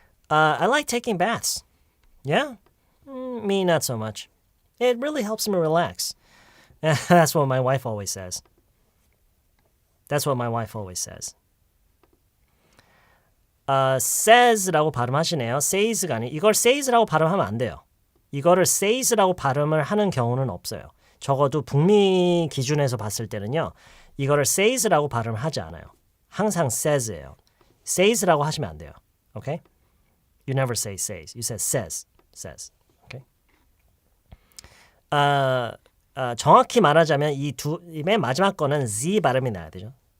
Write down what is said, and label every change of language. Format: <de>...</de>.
<en>I like taking baths. Yeah? Me not so much. It really helps me relax. That's what my wife always says. That's what my wife always says.</en> <ko>says라고 발음하시네요. says가 아니 이걸 says라고 발음하면 안 돼요. 이거를 says라고 발음을 하는 경우는 없어요. 적어도 북미 기준에서 봤을 때는요. 이거를 says라고 발음을 하지 않아요. 항상 says예요. says라고 하시면 안 돼요.</ko> <en>Okay? You never say says. You say says. Okay?</en> <ko>정확히 말하자면 이 맨 마지막 거는 z 발음이 나야 되죠.</ko>